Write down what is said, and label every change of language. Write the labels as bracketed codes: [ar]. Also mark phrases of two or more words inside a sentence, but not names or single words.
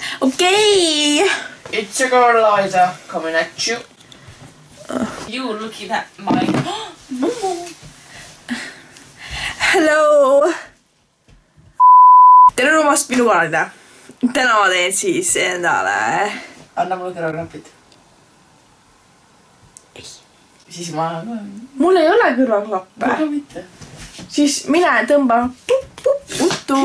[en] Okay. It's your girl Eliza coming at you. You looking at my Hello. [et] Tere rumast minu kanalile. Täna ma teen siis endale. Anna mulle kõrvaklapid. Ei. Siis ma... Mul ei ole kõrvaklappe. Aga mitte. Siis mine tõmba uttu.